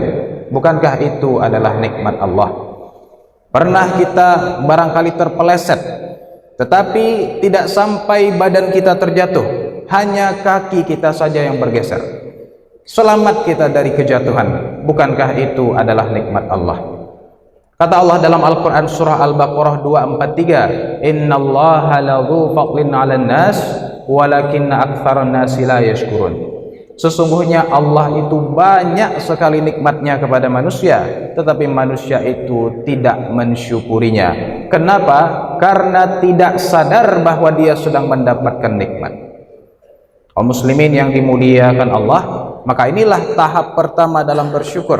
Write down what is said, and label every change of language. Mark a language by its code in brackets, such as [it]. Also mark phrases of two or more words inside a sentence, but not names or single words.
[id] Bukankah itu adalah nikmat Allah? Pernah kita barangkali terpeleset, tetapi tidak sampai badan kita terjatuh, hanya kaki kita saja yang bergeser. Selamat kita dari kejatuhan. Bukankah itu adalah nikmat Allah? Kata Allah dalam Al-Quran surah Al-Baqarah 243, [ar] إن الله لذو فضل على الناس ولكن أكثر الناس لا يشكرون. [id] Sesungguhnya Allah itu banyak sekali nikmatnya kepada manusia, tetapi manusia itu tidak mensyukurinya. Kenapa? Karena tidak sadar bahwa dia sedang mendapatkan nikmat. Kaum muslimin yang dimuliakan Allah, maka inilah tahap pertama dalam bersyukur.